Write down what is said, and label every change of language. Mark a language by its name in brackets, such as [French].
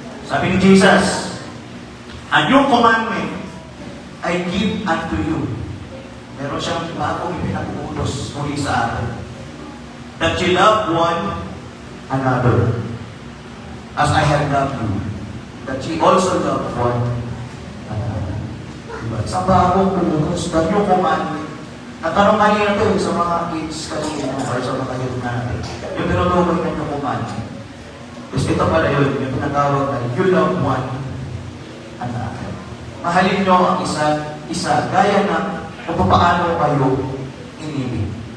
[Filipino] Sabi ni Jesus, [English] "A new commandment I give unto you." [Filipino] Meron siyang bagong ipinag-utos muli sa atin. [English] That you love one another as I have loved you. That you also love one another. [Filipino] Diba? Sa bagong utos, [English] the new commandment. [Filipino] Natanong kanina ito sa mga kids kanina or sa mga youth natin. Yung tinutukoy na yung commandment. Kasi ito pala yun, yung tinatawag na [English] you love one another. [Filipino] Mahalin nyo ang isa, gaya ng kung paano kayo inibig.